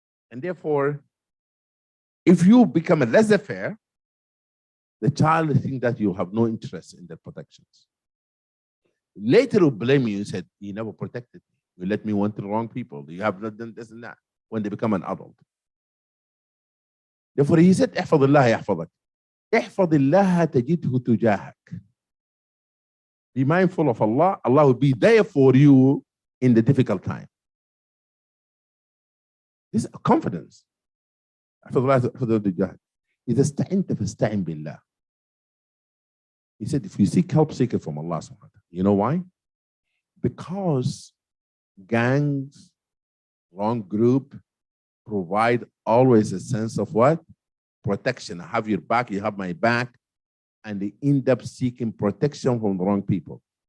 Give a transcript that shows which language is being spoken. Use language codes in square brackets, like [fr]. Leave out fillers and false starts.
[en] And therefore, if you become a laissez-faire, the child will think that you have no interest in their protections. Later, will blame you and said, you never protected me. You let me want the wrong people. You have not done this and that when they become an adult. Therefore, he said, [ar] احفظ الله يحفظك. احفظ الله تجده تجاهك. [en] Be mindful of Allah. Allah will be there for you in the difficult time. This is confidence. [ar] إذا استعنت فاستعن بالله. [en] He said, if you seek help, seek it from Allah. You know why? Because gangs, wrong group, provide always a sense of what? Protection. I have your back, you have my back. And they end up seeking protection from the wrong people.